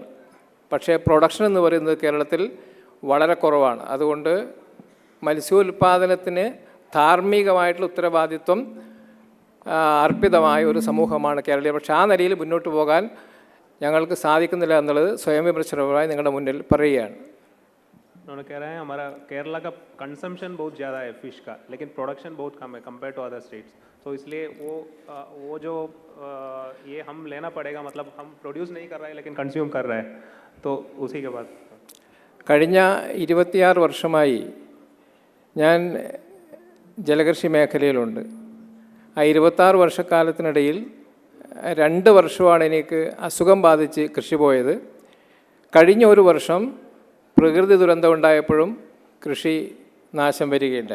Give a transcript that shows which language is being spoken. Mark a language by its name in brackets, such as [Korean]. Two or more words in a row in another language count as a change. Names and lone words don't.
[Malayalam] പക്ഷേ പ്രൊഡക്ഷൻ എന്ന് പറയുന്നത് കേരളത്തിൽ വളരെ കുറവാണ്. അതുകൊണ്ട് മത്സ്യോൽപാദനത്തിന് ധാർമ്മികമായിട്ടുള്ള ഉത്തരവാദിത്വം അർപ്പിതമായ ഒരു സമൂഹമാണ് കേരളീയർ. പക്ഷേ ആ നിലയിൽ മുന്നോട്ട് പോകാൻ ഞങ്ങൾക്ക് സാധിക്കുന്നില്ല എന്നുള്ളത് സ്വയം വിമർശനപരമായി നിങ്ങളുടെ മുന്നിൽ പറയുകയാണ്. [Hindi] उन्होंने कह रहे हैं हमारा केरला का कंजम्पशन बहुत ज़्यादा है फिश का, लेकिन प्रोडक्शन बहुत कम है [English] compare to other states. [Hindi] तो इसलिए वो जो ये हम लेना पड़ेगा, मतलब हम प्रोड्यूस नहीं कर रहा है लेकिन कंज्यूम कर रहा है. तो उसी के बाद [Malayalam] കഴിഞ്ഞ 26 വർഷമായി ഞാൻ ജലകൃഷി മേഖലയിലുണ്ട്. ആ 26 വർഷക്കാലത്തിനിടയിൽ 2 വർഷമാണ് എനിക്ക് അസുഖം ബാധിച്ച് കൃഷി പോയത്. കഴിഞ്ഞ ഒരു വർഷം പ്രകൃതി ദുരന്തം ഉണ്ടായപ്പോഴും കൃഷി നാശം വരികയുണ്ടായി.